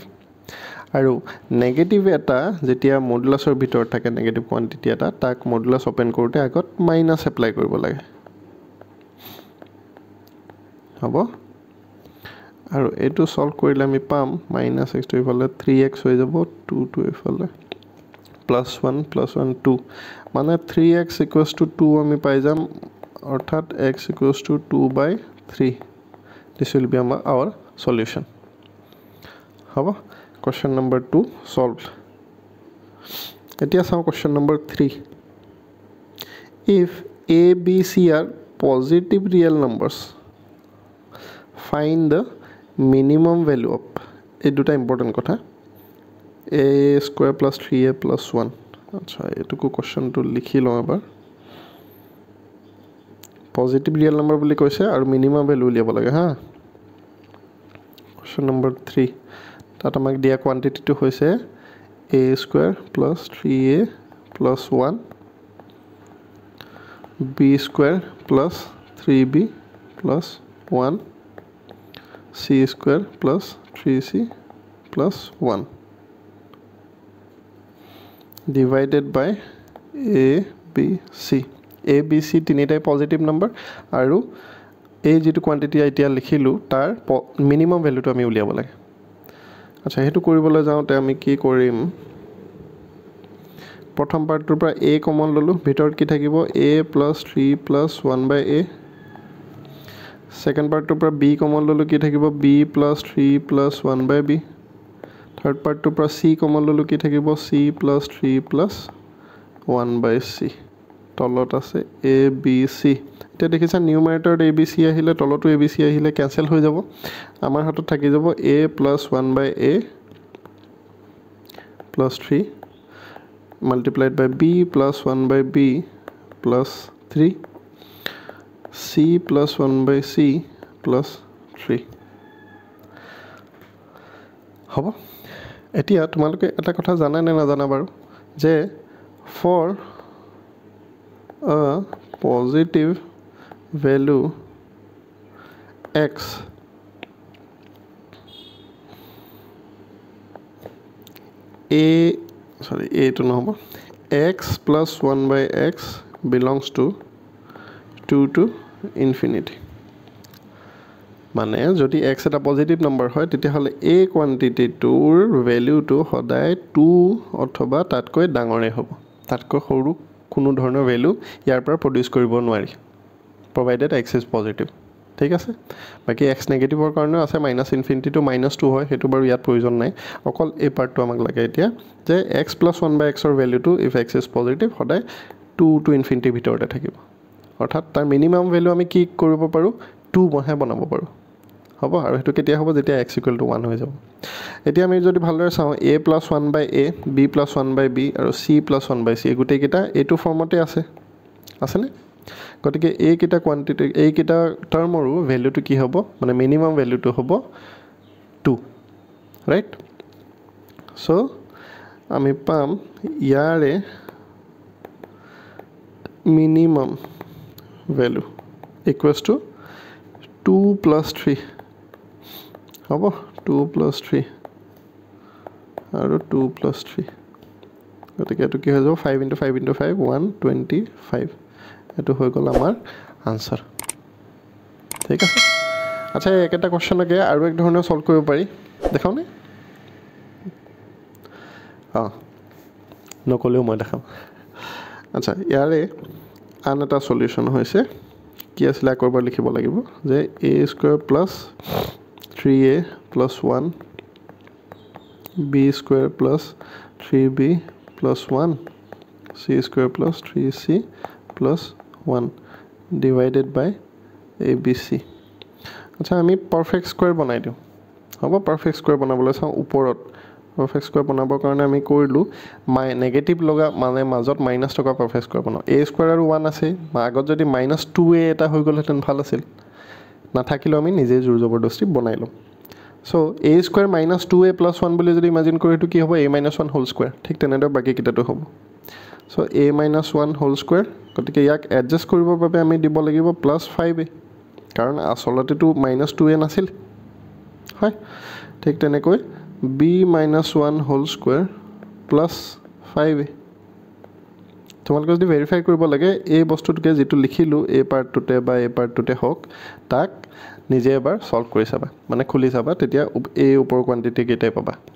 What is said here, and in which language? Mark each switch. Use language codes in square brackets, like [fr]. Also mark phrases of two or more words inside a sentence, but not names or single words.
[as] আৰু নেগেটিভ এটা যেতিয়া মডুলাছৰ ভিতৰত থাকে, [en] negative quantity [as] এটা, তাক [en] modulus open [as] কৰোঁতে আগত [en] minus apply [as] কৰিব লাগে, হ'ব? আৰু এইটো সলভ কৰিলে আমি পাম -x টো ইফালে 3x হৈ যাব 2 টো ইফালে +1 +1 2 মানে 3x = 2 আমি পাই যাম অৰ্থাৎ x = 2/3 [en] this will be our solution [as] হ'ব [en] question number 2 solved [as] এতিয়া চাও [en] question number 3 if a b c are positive real numbers find the minimum value of [as] এই দুটা ইম্পৰ্টেন্ট কথা a² + 3a + 1 আচ্ছা এটুকু কোশ্চনটো লিখি লওঁ এবাৰ [en] positive real number [as] বুলি কৈছে আৰু [en] minimum value [as] উলিয়াব লাগে হা [en] question number [as] 3 তাত আমাক দিয়া কোৱান্টিটিটো হৈছে a² + 3a + 1 b² + 3b + 1 c² + 3c + 1 [en] divided by [as] a b c a b c তিনিটাই পজিটিভ নম্বৰ আৰু এই যেটো কোৱান্টিটি এতিয়া লিখিলো তাৰ মিনিমাম ভ্যালুটো আমি উলিয়াব লাগে আচ্ছা হেতু কৰিবলৈ যাওঁতে আমি কি কৰিম প্ৰথম পাৰ্টৰ পৰা a কমন ললো ভিতৰত কি থাকিব a + 3 + 1/a সেকেন্ড পাৰ্টৰ পৰা b কমন ললো কি থাকিব b + 3 + 1/b থাৰ্ড পাৰ্টৰ পৰা c কমন ললো কি থাকিব c + 3 + 1/c তলত আছে a b c এতিয়া দেখিছা নিউমাৰেটৰত a b c আহিলে তলতো a b c আহিলে ক্যান্সেল হৈ যাব আমাৰ হাতত থাকি যাব a + 1/a + 3 [en] multiplied by [as] b + 1/b + 3 c + 1/c + 3 হ'ব এতিয়া তোমালোকে এটা কথা জানা নে নাজানা বাৰু যে [en] for a positive value x a to নহব x + 1/x belongs to 2 to infinity [as] মানে যদি [en] x [as] এটা পজিটিভ নম্বৰ হয় তেতিয়া হলে a কোৱান্টিটিটোৰ ভ্যালুটো সদায় 2 অথবা তাতকৈ ডাঙৰে হ'ব তাতকৈ সৰু কোনো ধৰণৰ ভ্যালু ইয়াৰ পৰা প্ৰডিউস কৰিব নোৱাৰি [en] provided x is positive [as] ঠিক আছে বাকি x নেগেটিভৰ কাৰণে আছে -∞ to -2 হয় হেতু বাৰু ইয়াত প্ৰয়োজন নাই অকল এই পাৰ্টটো আমাক লাগে এতিয়া যে x + 1/x ৰ ভ্যালুটো [en] if x is positive [as] সদায় [en] 2 to infinity [as] ভিতৰতে থাকিব অৰ্থাৎ তাৰ মিনিমাম ভ্যালু আমি কি কৰিব পাৰো 2 বহে বনাব পাৰো হ'ব আৰু হেতু কেতিয়া হ'ব যেতিয়া x = 1 হৈ যাব এতিয়া আমি যদি ভালদৰে চাও a + 1/a b + 1/b আৰু c + 1/c গুটেই কিটা এটো ফৰ্মতে আছে নে গতিকে এই কিটা কোৱান্টিটি এই কিটা টাৰ্মৰো ভ্যালুটো কি হ'ব মানে মিনিমাম ভ্যালুটো হ'ব 2 [en] right so [as] আমি পাম ইয়াৰে [en] minimum value equals to [as] 2 + 3 হ'ব 2 + 3 আৰু 2 + 3 গতিকে এটো কি হৈ যাব 5 * 5 * 5 125 এটো হৈ গল আমাৰ আনসার ঠিক আছে আচ্ছা একটা কোশ্চেনকে আৰু এক ধৰণে সলভ কৰিব পাৰি দেখাও নে নকলেও মই দেখাম আচ্ছা ইয়াৰে আন এটা সলিউশন হৈছে কি আছিল আকৰবাৰ লিখিব লাগিব যে a² + 3a + 1 b² + 3b + 1 c² + 3c + 1 [en] divided by [as] abc আচ্ছা আমি [en] perfect square [as] বনাই দিও হ'ব [en] perfect square [as] বনাবলৈ চাও ওপৰত [en] perfect square [as] বনাবৰ কাৰণে আমি কৰিলো নেগেটিভ লগা মানে মাজত মাইনাস থকা [en] perfect square [as] বনাও a² আৰু 1 আছে আগত যদি -2a এটা হৈ গলহেতেন ভাল আছিল না থাকিলে আমি নিজে জোৰ জবৰদস্তি বনাই লম সো a² - 2a + 1 বুলি যদি ইমাজিন কৰি এটো কি হ'ব a - 1 [en] whole square [as] ঠিক তেনেদৰে বাকি কিটাটো হ'ব সো a - 1 [en] whole square [as] গতিকে ইয়াক এডজাস্ট কৰিবৰ বাবে আমি দিব লাগিব +5a কাৰণ আসলতেটো -2a নাছিল হয় ঠিক তেনেকৈ b - 1 [en] whole square [as] + 5a তোমালোকে যদি ভেৰিফাই কৰিব লাগে এই বস্তুটোকে যিটো লিখিলোঁ এই পাৰ্টটোতে বা এই পাৰ্টটোতে হওক তাক নিজে এবাৰ সলভ কৰি চাবা মানে খুলি চাবা তেতিয়া এই ওপৰৰ কোৱান্টিটি কেইটাই পাবা